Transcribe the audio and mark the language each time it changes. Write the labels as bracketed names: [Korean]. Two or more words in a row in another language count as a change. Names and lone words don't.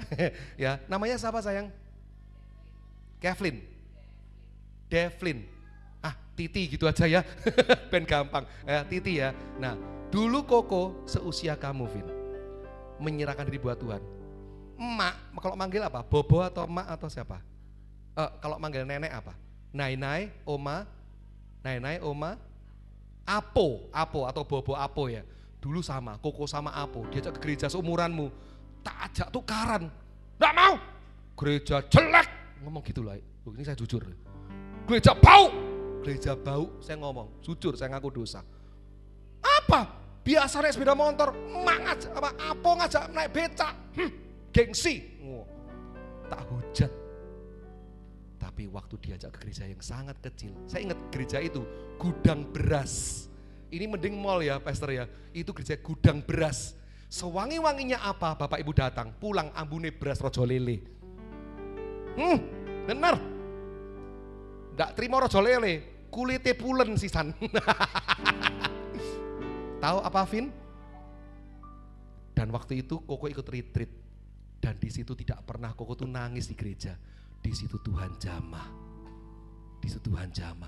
[Indonesian] Ya, namanya siapa sayang? Devlin. Titi gitu aja ya. Ben gampang. Titi ya. Nah, dulu Koko seusia kamu, Vin, menyerahkan diri buat Tuhan. Emak, kalau manggil apa? Bobo atau emak atau siapa? Kalau manggil nenek apa? Nai-nai, oma, nai-nai, oma, apo atau bobo apo ya. Dulu sama, Koko sama Apo, diajak ke gereja seumuranmu, [Javanese] tak ajak tukaran. [Indonesian] Nggak mau, gereja jelek, ngomong gitu lah. Ini saya jujur, gereja bau, saya ngomong, jujur saya ngaku dosa. Apa? Biasa naik sepeda motor, emak ngajak, Apo ngajak naik becak, gengsi. Tak hujat. Tapi waktu diajak ke gereja yang sangat kecil, saya ingat gereja itu gudang beras. Ini mending mall ya pastor ya, itu gereja gudang beras. Sewangi-wanginya apa? Bapak ibu datang, pulang [Javanese] ambune beras rojo lele. [Indonesian] Bener. Nggak terima rojo lele, kulitnya pulen sisan. Tahu apa Vin? Dan waktu itu Koko ikut retreat. Dan di situ tidak pernah Koko tuh nangis di gereja. Di situ Tuhan jamah. Di situ Tuhan jamah.